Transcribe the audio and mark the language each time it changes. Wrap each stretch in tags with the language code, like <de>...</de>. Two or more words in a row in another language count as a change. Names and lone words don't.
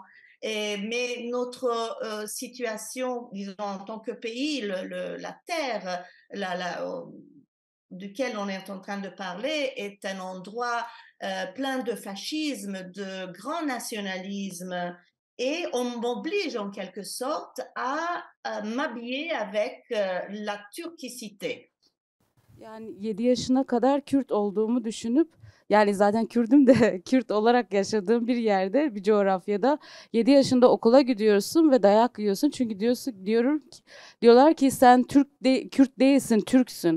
<fr>Mais notre situation, disons, en tant que pays, la terre duquel on est en train de parler est un endroit plein de fascisme, de grand nationalisme, et on m'oblige en quelque sorte à m'habiller avec la turquicité.</fr> <tr>Yani 7 yaşına kadar Kürt olduğumu düşünüp yani zaten Kürdüm de Kürt olarak yaşadığım bir yerde, bir coğrafyada 7 yaşında okula gidiyorsun ve dayak yiyorsun. Çünkü diyorlar ki sen Kürt değilsin, Türksün.</tr>